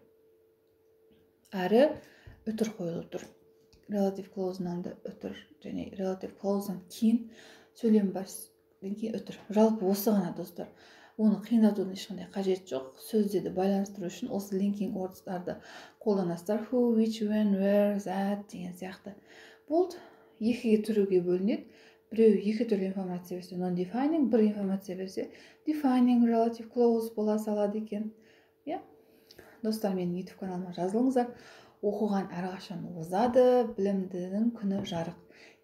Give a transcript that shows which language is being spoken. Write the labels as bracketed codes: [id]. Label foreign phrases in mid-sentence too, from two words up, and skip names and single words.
[kk] Әрі өтір қойылып тұр. [en] Relative clause'нан [kk] да өтір, және [en] relative clause'нан [kk] кейін сөйлем бар, кейін өтір. Жалпы осы ғана достар. Оны қиындатудың ешқандай қажет жоқ. Сөздерді байланыстыру үшін осы [en] linking words'тарды [kk] қолданасыздар. [en] Who, which, when, where, that [kk] деген сияқты. Болды. Екіге түріге бөлінеді. Біреу екі түрлі информация берсе non-defining, бір информация берсе [en] defining relative clause [kk] бола салады екен. Достар, менің YouTube каналыма жазылыңыздар. Оқыған әрқашан озады, білімдінің күні жарық.